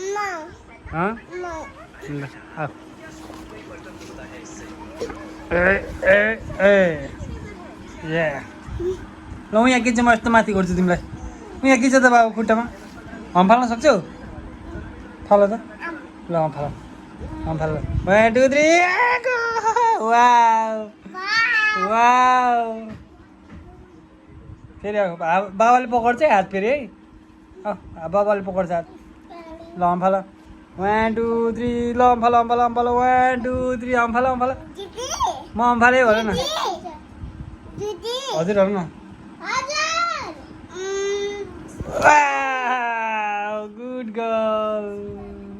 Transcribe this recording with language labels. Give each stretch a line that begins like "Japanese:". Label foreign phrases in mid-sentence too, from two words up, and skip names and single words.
Nepali: ल यहाँ के चाहिँ म यस्तो माथि गर्छु तिमीलाई। यहाँ के छ त बाबु खुट्टामा? हम फाल्न सक्छौ? फाल त ल, हम फाल, हम फाल। 1 2 3 वाउ वाउ। फेरि बाबाले पक्र्छ है हात फेरि है, बाबाले पक्र्छ हात। ल हम फाल, 1 2 3 ल हम फाल, हम फाल, हम फाल। 1 2 3 हम फाल, हम फाल। म हम फाले भन न। हजुर हेर्नु न,
English: good girl.